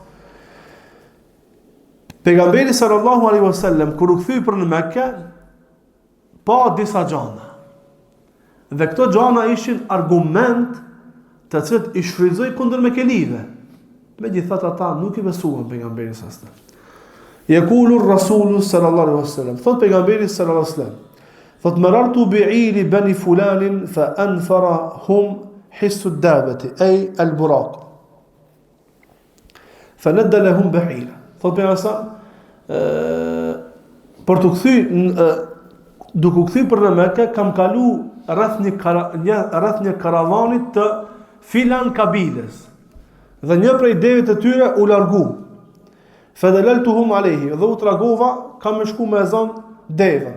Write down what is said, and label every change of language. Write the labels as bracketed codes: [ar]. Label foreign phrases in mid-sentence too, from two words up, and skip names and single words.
[sq] Pejgamberi [ar] صلى الله عليه وسلم [sq] kur u kthye për në Mekke, pa disa gjana. Dhe këto gjana ishin argument të cilët i shfrytëzoi kundër Mekelive. Megjithatë ata nuk i besuan pejgamberit [ar] صلى الله عليه وسلم. يقول الرسول صلى الله عليه وسلم, [sq] thot pejgamberi [ar] صلى الله عليه وسلم, [sq] thot [ar] مررت بعير بني فلان فأنفرهم حس الدابة أي البراق. فند لهم بعير. [sq] Thot pejgamberi për të kthyer duke u kthyer për në Mekë, kam kalu rreth një karavanit të filan kabiles. Dhe një prej devit të tyre u largu. [ar] فدللتهم عليه, [sq] dhe u tragova kam me shku me ezan devën.